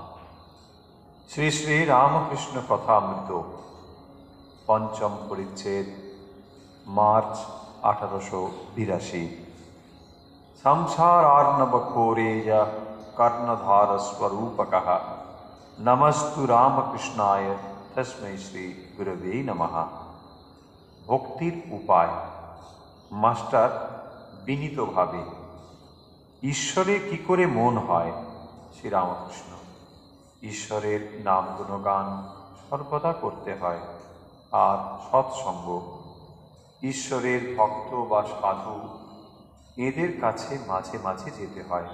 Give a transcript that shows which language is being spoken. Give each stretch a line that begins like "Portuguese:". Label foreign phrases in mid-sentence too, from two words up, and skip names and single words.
Bangla: শ্রী শ্রী রামকৃষ্ণ কথামৃত পঞ্চম পরিচ্ছেদ মার্চ 1882।
Sanskrit: संसारार्णवघोरेय कर्णधारस्वरूपकः नमस्तु रामकृष्णाय तस्मै श्री गुरवे नमः।
Bangla: ভক্তির উপায়। মাস্টার বিনীত ভাবে, ঈশ্বরে কি করে মন হয়? শ্রীরামকৃষ্ণ। ঈশ্বরের নাম গুণগান সর্বদা করতে হয়, আর সৎসঙ্গ। ঈশ্বরের ভক্ত বা সাধু এদের কাছে মাঝে মাঝে যেতে হয়।